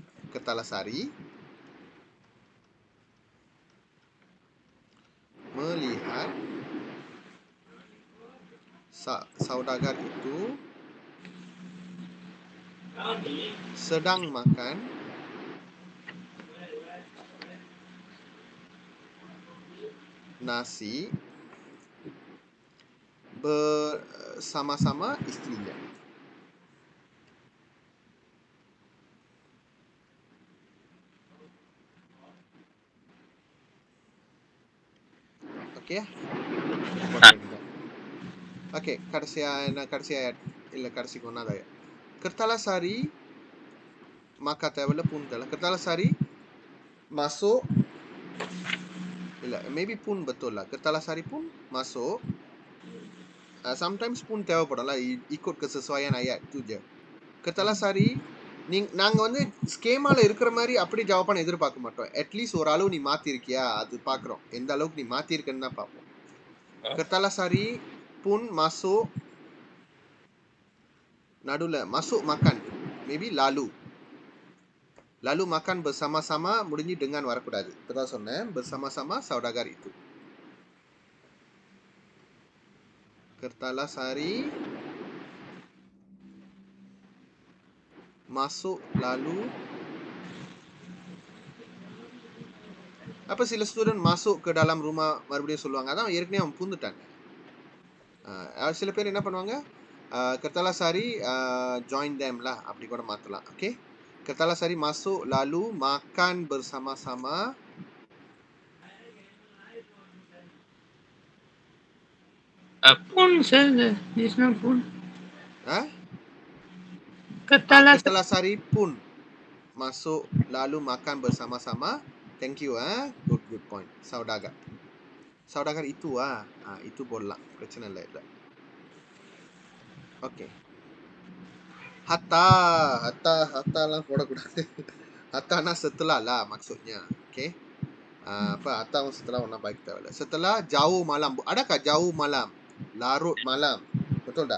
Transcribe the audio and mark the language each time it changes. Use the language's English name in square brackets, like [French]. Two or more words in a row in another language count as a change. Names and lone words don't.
[Malay] Kertalasari melihat saudagar itu sedang makan nasi bersama-sama istrinya. Okay ya? [Tamil] Okay, kடைசி ayat இல்ல கடைசி கொண்டாத ayat. [Malay] Kertalasari maka தேவையில்ல pun தேவையில்ல. Kertalasari masuk maybe pun betul lah. Kertalasari pun masuk. Sometimes pun தேவைப்படும் lah. Ikut kesesuaian ayat tu je. [Tamil] Kertalasari நாங்க வந்து ஸ்கேமால இருக்கிற மாதிரி அப்படி ஜவாபான எதிர்பார்க்க மாட்டோம். அட்லீஸ்ட் ஒரு அளவு நீ மாத்தி இருக்கியா அது பாக்குறோம். எந்த அளவுக்கு நீ மாத்தி இருக்கன்னு தான் பார்ப்போம். [Malay] Kertalasari pun masuk நடுல masuk makan. Maybe lalu makan bersama-sama முடிஞ்சு dengan வரக்கூடாது. [Tamil] இப்பதான் சொன்னேன் [Malay] bersama-sama saudagar itu. Kertalasari masuk lalu apa sila student masuk ke dalam rumah [Tamil] மறுபடியும் சொல்லுவாங்க. அதான் ஏற்கனவே அவன் பூந்துட்டாங்க. சில பேர் என்ன பண்ணுவாங்க Kertalasari [English] join them [Tamil] lah அப்படி கூட மாத்தலாம். Okay? [Malay] Kertalasari masuk lalu makan bersama-sama pun saja. [English] There's no pun. [Malay] Kertalasari pun masuk lalu makan bersama-sama. [English] Thank you good point. [Malay] Saudagar itu itu boleh பிரச்சனை இல்லை. Okay. Hatta lah போடக்கூடாது. Hatta setelah lah maksudnya. Okay. Apa hatta setelah orang baik tak. Setelah jauh malam. Adakah jauh malam? Larut malam. Betul tak?